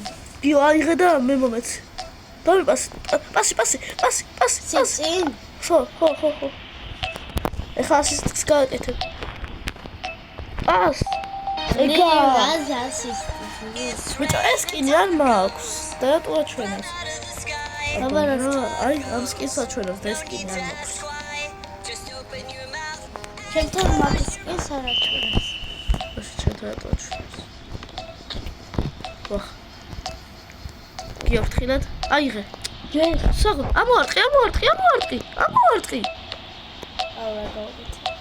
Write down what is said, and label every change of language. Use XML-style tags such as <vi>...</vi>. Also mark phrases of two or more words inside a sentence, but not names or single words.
<ka>გიო აიღე და მე მომეც. დავი პასი. წინ. ხო. ეხლა ასისტს გააკეთებ. პას. ეგა. ასისტი. ბიჭო, ეს კიდე არ მაქვს. და რატო აჩვენებს?</ka> <en>Out of the sky.</en> <ka>აბა რა, აი ამ skins აჩვენებს და ეს კიდე არ მაქვს.</ka> <en>Why? Just open your mouth.</en> <ka>ჩემთან მაგის ის არ აჩვენებს. ასე ჩემთან რატო აჩვენებს? ვახ. გიო ფრთხილად. აიღე. ჯერ საღო, ამოარტყი. აუ რა გავაკეთე.</ka>